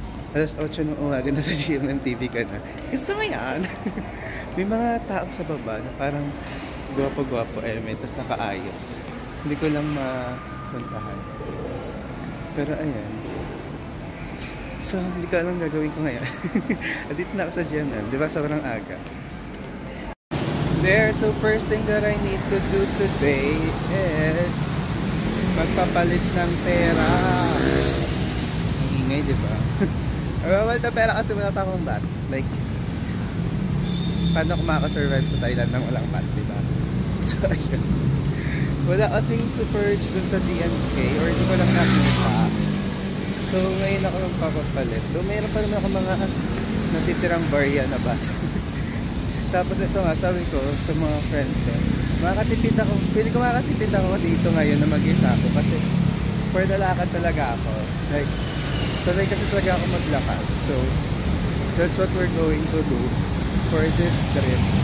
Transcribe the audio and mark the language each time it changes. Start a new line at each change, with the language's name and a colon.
Filipino: Alas 8 ng umaga na sa GMMTV ka na. Gusto mo yan? May mga tao sa baba na parang gwapo-gwapo tapos nakaayos. Hindi ko lang mapuntahan. Pero ayan. So, hindi ko alam gagawin ko ngayon. Dito na ako sa GMM. Di ba sobrang aga?
English: There, so first thing that I need to do today is
Filipino: magpapalit ng pera. Ang ingay, di ba? Well, na pera kasi wala pa akong bat. Like, paano ako makakasurvive sa Thailand nang walang bat, diba? So, ayun. Wala kasing super rich dun sa DMK or hindi ko lang nakita. So, ngayon ako magpapapalit. So, mayroon pa naman ako mga natitirang barya na bat. Tapos ito nga, sabi ko sa mga friends ko, makakatipid ako, pili ko makakatipid ako dito ngayon na mag-isa ako kasi for the lakad talaga ako. Like, sanay kasi talaga ako maglakad.
English: So, that's what we're going to do for this trip.